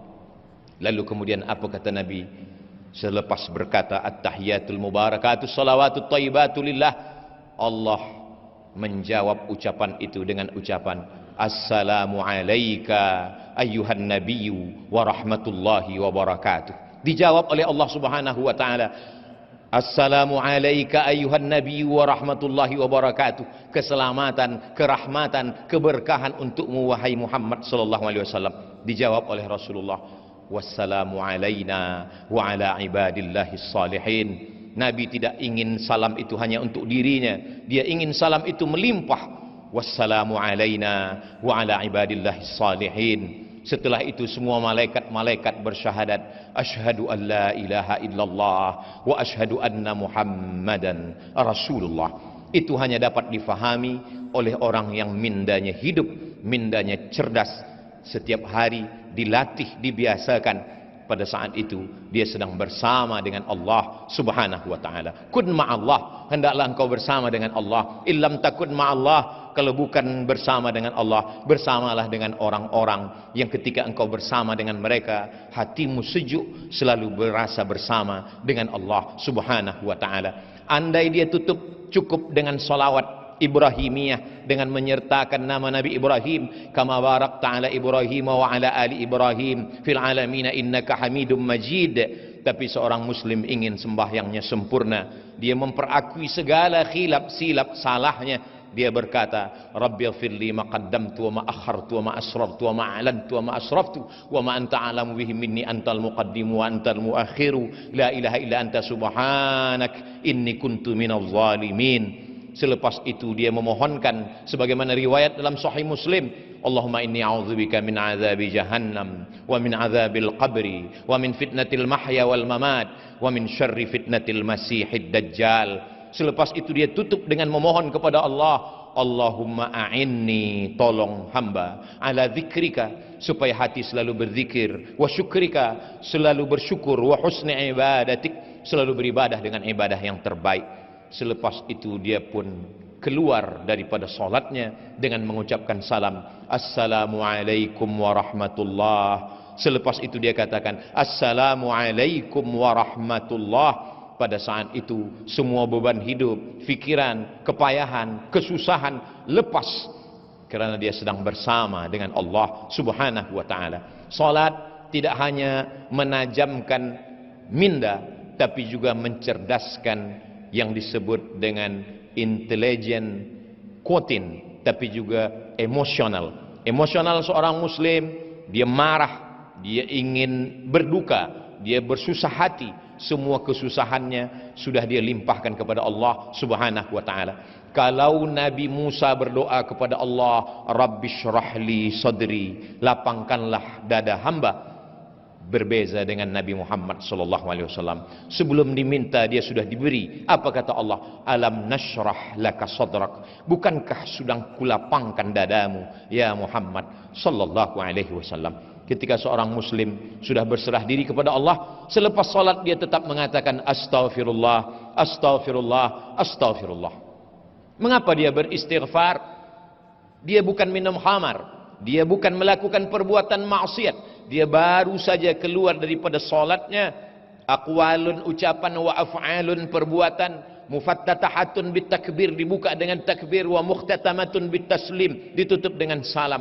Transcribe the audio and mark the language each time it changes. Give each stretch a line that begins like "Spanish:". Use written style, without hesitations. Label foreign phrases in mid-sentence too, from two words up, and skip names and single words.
Malay: Lalu kemudian apa kata Nabi selepas berkata
Arabic: التحيات المباركات الصلوات الطيبات لله?
Malay: Allah menjawab ucapan itu dengan ucapan
Arabic: السلام عليك أيها النبي ورحمة الله وبركاته.
Malay: Dijawab oleh Allah
Arabic: سبحانه وتعالى السلام عليك أيها النبي ورحمة الله وبركاته.
Malay: Keselamatan, kerahmatan, keberkahan untukmu wahai Muhammad
Arabic: صلى الله عليه وسلم.
Malay: Dijawab oleh Rasulullah,
Arabic: والسلام علينا وعلى عباد الله الصالحين.
Malay: Nabi tidak ingin salam itu hanya untuk dirinya, dia ingin salam itu melimpah.
Arabic: والسلام علينا وعلى عباد الله الصالحين.
Malay: Setelah itu semua malaikat-malaikat bersyahadat,
Arabic: أشهد أن لا إله إلا الله وأشهد أن محمدا رسول الله.
Malay: Itu hanya dapat difahami oleh orang yang mindanya hidup, mindanya cerdas. Setiap hari dilatih, dibiasakan. Pada saat itu dia sedang bersama dengan Allah
Arabic: سبحانه وتعالى. كن مع الله,
Malay: hendaklah engkau bersama dengan Allah.
Arabic: إن لم تكن مع الله,
Malay: kalau bukan bersama dengan Allah, bersamalah dengan orang-orang yang ketika engkau bersama dengan mereka, hatimu sejuk, selalu berasa bersama dengan Allah
Arabic: سبحانه وتعالى.
Malay: Andai dia cukup dengan salawat Ibrahimiyah, dengan menyertakan nama Nabi Ibrahim,
Arabic: كما باركت على إبراهيم وعلى آل إبراهيم في العالمين إنك حميد مجيد.
Malay: Tapi seorang muslim ingin sembahyangnya sempurna, dia memperakui segala khilaf silap salahnya, dia berkata,
Arabic: رب اغفر لي ما قدمت وما أخرت وما أسررت وما أعلنت وما أسرفت وما أنت أعلم به مني أنت المقدم وأنت المؤخر لا إله إلا أنت سبحانك إني كنت من الظالمين.
Malay: Selepas itu dia memohonkan sebagaimana riwayat dalam Sahih Muslim,
Arabic: اللهم إني أعوذ بك من عذاب جهنم ومن عذاب القبر ومن فتنة المحيا والممات ومن شر فتنة المسيح الدجال.
Malay: Selepas itu dia tutup dengan memohon kepada Allah,
Arabic: اللهم أعني,
Malay: tolong hamba,
Arabic: على ذكرك,
Malay: supaya hati selalu berzikir,
Arabic: وشكرك,
Malay: selalu bersyukur,
Arabic: وحسن عبادتك,
Malay: selalu beribadah dengan ibadah yang terbaik. Selepas itu dia pun keluar daripada solatnya dengan mengucapkan salam,
Arabic: السلام عليكم ورحمة الله.
Malay: Selepas itu dia katakan,
Arabic: السلام عليكم ورحمة الله.
Malay: Pada saat itu semua beban hidup, fikiran, kepayahan, kesusahan lepas, kerana dia sedang bersama dengan Allah
Arabic: سبحانه وتعالى.
Malay: Salat tidak hanya menajamkan minda, tapi juga mencerdaskan yang disebut dengan
English: intelligent quotient,
Malay: tapi juga emosional. Emosional seorang muslim, dia marah, dia ingin berduka, dia bersusah hati, semua kesusahannya sudah dia limpahkan kepada Allah
Arabic: سبحانه وتعالى.
Malay: Kalau Nabi Musa berdoa kepada Allah,
Arabic: رب اشرح لي صدري,
Malay: lapangkanlah dada hamba, berbeza dengan Nabi Muhammad
Arabic: صلى الله عليه وسلم.
Malay: Sebelum diminta dia sudah diberi. Apa kata Allah?
Arabic: ألم نشرح لك صدرك,
Malay: bukankah sudah kulapangkan dadamu ya Muhammad
Arabic: صلى الله عليه وسلم.
Malay: Ketika seorang muslim sudah berserah diri kepada Allah, selepas salat dia tetap mengatakan astaghfirullah, astaghfirullah, astaghfirullah. Mengapa dia beristighfar? Dia bukan minum khamar, dia bukan melakukan perbuatan maksiat, dia baru saja keluar daripada solatnya, aqwalun, ucapan,
Arabic: وأفعال,
Malay: perbuatan,
Arabic: مفتتحة بالتكبير,
Malay: dibuka dengan takbir,
Arabic: ومختتمة بالتسليم,
Malay: ditutup dengan salam.